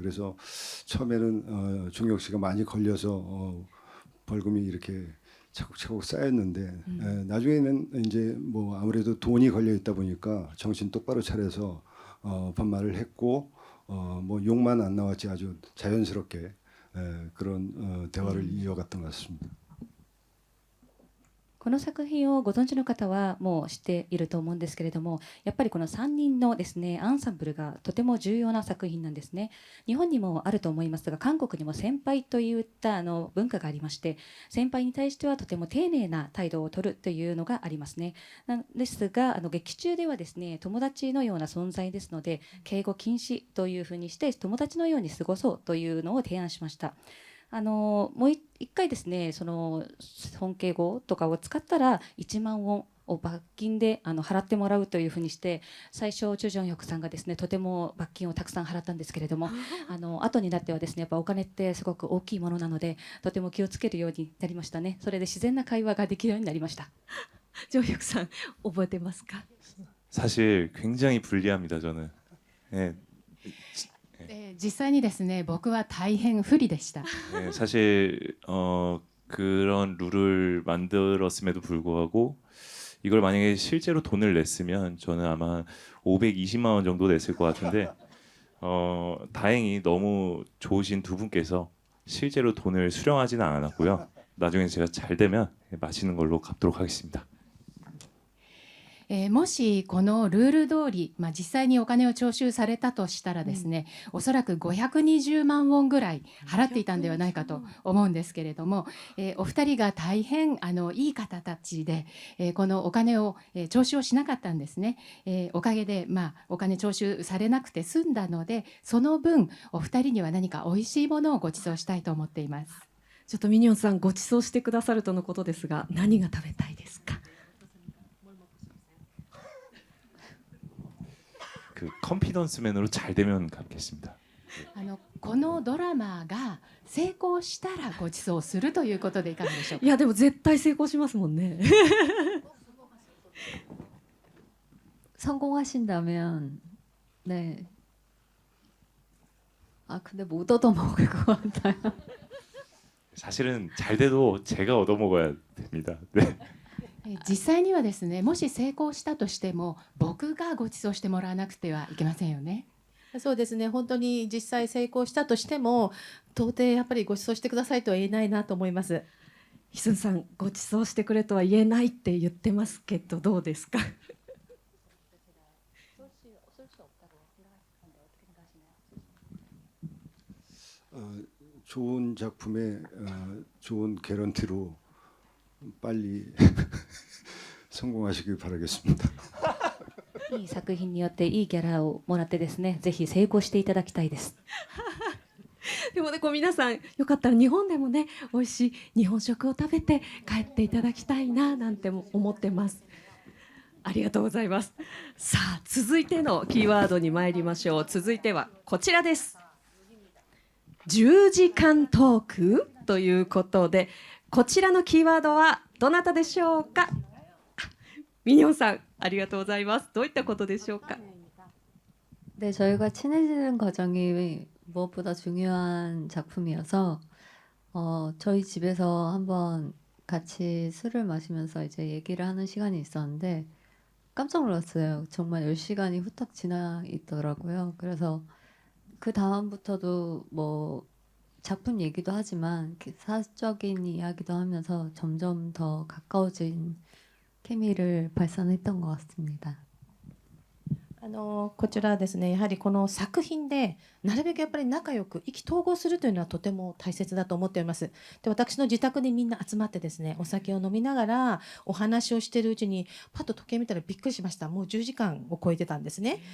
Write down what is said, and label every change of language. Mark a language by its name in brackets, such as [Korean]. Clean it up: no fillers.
[Korean] 그래서 처음에는 종혁 씨가 많이 걸려서 벌금이 이렇게 차곡차곡 쌓였는데 나중에는 이제 뭐 아무래도 돈이 걸려 있다 보니까 정신 똑바로 차려서 반말을 했고 뭐 욕만 안 나왔지 아주 자연스럽게 그런 대화를 이어갔던 것 같습니다. [Japanese] この作品をご存知の方はもう知っていると思うんですけれども、やっぱりこの3人のですねアンサンブルがとても重要な作品なんですね。日本にもあると思いますが、韓国にも先輩といった文化がありまして、先輩に対してはとても丁寧な態度を取るというのがありますね。なんですが劇中ではですね友達のような存在ですので、敬語禁止というふうにして友達のように過ごそうというのを提案しました。もう一回ですねその尊敬語とかを使ったら1万ウォンを罰金で払ってもらうというふうにして、最初チュ・ジョンヒョクさんがですねとても罰金をたくさん払ったんですけれども、後になってはですねやっぱお金ってすごく大きいものなのでとても気をつけるようになりましたね。それで自然な会話ができるようになりました。 정혁さん覚えてますか？ [Korean] 사실 굉장히 불리합니다. 저는. 예, [Japanese] 実際にですね、僕は大変不利でした。 [Korean] 예, 사실 그런 룰을 만들었음에도 불구하고 이걸 만약에 실제로 돈을 냈으면 저는 아마 520만 원 정도 냈을 것 같은데 다행히 너무 좋으신 두 분께서 실제로 돈을 수령하지는 않았고요. 나중에 제가 잘 되면 맛있는 걸로 갚도록 하겠습니다. [Japanese] もしこのルール通り、実際にお金を徴収されたとしたらですね、おそらく520万ウォンぐらい払っていたんではないかと思うんですけれども、お二人が大変いい方たちで、このお金を、徴収をしなかったんですね。おかげで、お金徴収されなくて済んだので、その分お二人には何か美味しいものをご馳走したいと思っています。ちょっとミニオンさんご馳走してくださるとのことですが、何が食べたいですか？ [Korean] 그 컨피던스맨으로 잘 되면 갚겠습니다. [Japanese] このドラマが成功したらご馳走するということでいかがでしょうか。いやでも絶対成功しますもんね。 [Korean] 성공하신다면 네. 아 근데 못 얻어 먹을 것 같아요. 사실은 잘 돼도 제가 얻어먹어야 됩니다. 네. [Japanese] 実際にはですね、もし成功したとしても僕がご馳走してもらわなくてはいけませんよね。そうですね、本当に実際成功したとしても到底やっぱりご馳走してくださいとは言えないなと思います。ヒスンさんご馳走してくれとは言えないって言ってますけどどうですか？ [Korean] 좋은 작품에 좋은 개런티로 빨리 성공하시길 바라겠습니다. [Japanese] いい作品によっていいギャラをもらってですね、ぜひ成功していただきたいです。でもね、こう皆さんよかったら日本でもね美味しい日本食を食べて帰っていただきたいななんても思ってます。ありがとうございます。さあ続いてのキーワードに参りましょう。続いてはこちらです。 10時間トークということで、こちらのキーワードはどなたでしょうか？ミニオンさんありがとうございます。どういったことでしょうか？ [Korean] 네, 저희가 친해지는 과정이 무엇보다 중요한 작품이어서 저희 집에서 한번 같이 술을 마시면서 이제 얘기를 하는 시간이 있었는데 깜짝 놀랐어요. 정말 10시간이 후딱 지나 있더라고요. 그래서 그 다음부터도 뭐 작품 얘기도 하지만 이렇게 사적인 이야기도 하면서 점점 더 가까워진 케미를 발산했던 것 같습니다. [Japanese] こちらですね、やはりこの作品でなるべくやっぱり仲良く意気投合するというのはとても大切だと思っております。で、私の自宅にみんな集まってですね、お酒を飲みながらお話をしているうちにパッと時計見たらびっくりしました。もう10時間を超えてたんですね。